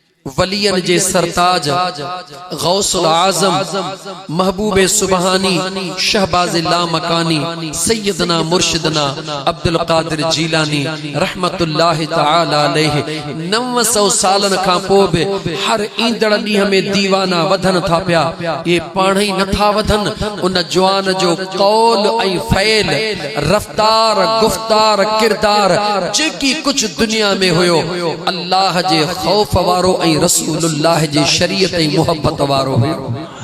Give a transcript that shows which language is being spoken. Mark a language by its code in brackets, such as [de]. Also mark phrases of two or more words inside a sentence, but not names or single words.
[sd] वलियन जे सरताज गौसुल आजम महबूबे सुबहानी शहबाज लामकानी सैयदना मुर्शिदना अब्दुल कादिर जीलानी [ar] رحمة الله تعالى عليه [sd] 900 सालन खां पोइ बि हर ईंदड़ ॾींहं में दीवाना वधन था पिया। ये पाण ई नथा वधन, उन जवान जो कौल ऐं फ़ैल रफ्तार गुफ्तार किरदार जेकी कुछ दुनिया में हुयो अल्लाह जे खौफ वारो रसूलुल्लाह जी शरीयत ऐं मोहब्बत वारो हुयो।